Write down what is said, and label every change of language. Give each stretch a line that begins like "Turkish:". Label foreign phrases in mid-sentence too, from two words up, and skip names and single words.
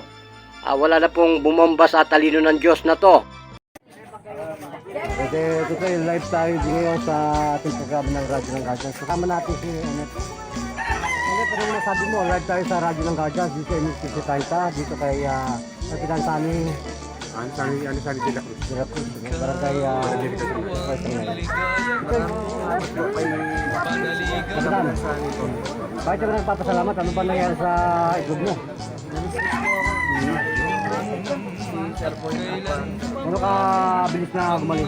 Filipino: Wala na pong bumomba sa talino ng Diyos na to. Ito yung live tayo ngayon sa ating programa ng Radyo ng Gadgets. Kasama natin si Enet. Enet, ano masabi mo? Live tayo sa Radyo ng Gadgets. Dito ay Mr. Taita. Dito kay Kapitan Sani. Sani de la Cruz. De la Cruz. Barangay Kapitan, bakit ka nagpapasalamat? Ano ba nangyari sa itlog mo? Ano ka bilis na gumaling?